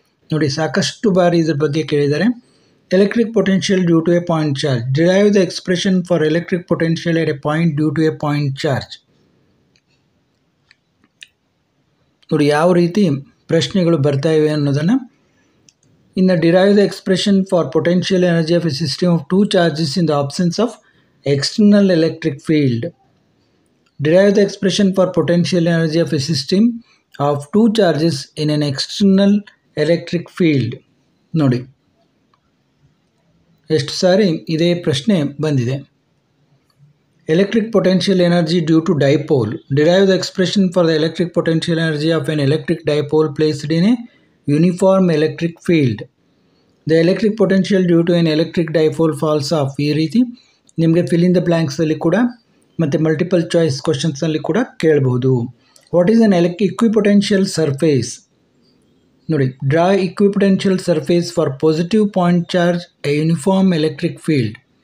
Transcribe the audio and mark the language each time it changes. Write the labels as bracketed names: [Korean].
[Kannada] ನೋಡಿ, ಸಾಕಷ್ಟು ಬಾರಿ ಇದ್ರ ಬಗ್ಗೆ ಕೇಳಿದ್ದಾರೆ. [English] Electric potential due to a point charge, derive the expression for electric potential at a point due to a point charge. [Kannada] ನೋಡಿ ಯಾವ ರೀತಿ ಪ್ರಶ್ನೆಗಳು ಬರ್ತಾ ಇವೆ ಅನ್ನೋದನ್ನು. [English] In the derive the expression for potential energy of a system of two charges in the absence of external electric field. Derive the expression for potential energy of a system of two charges in an external electric field. [Kannada] ನೋಡಿ, ಎಷ್ಟು ಸಾರಿ ಇದೇ ಪ್ರಶ್ನೆ ಬಂದಿದೆ. [English] Electric potential energy due to dipole. Derive the expression for the electric potential energy of an electric dipole placed in a uniform electric field. The electric potential due to an electric dipole falls off. [Kannada] ಈ ರೀತಿ ನಿಮಗೆ fill in the ಬ್ಲ್ಯಾಂಕ್ಸಲ್ಲಿ ಕೂಡ ಮತ್ತು multiple choice ಕ್ವಶನ್ಸಲ್ಲಿ ಕೂಡ ಕೇಳಬಹುದು. [English] What is an equipotential surface? ನೋಡಿ, draw equipotential surface for positive point charge a uniform electric field.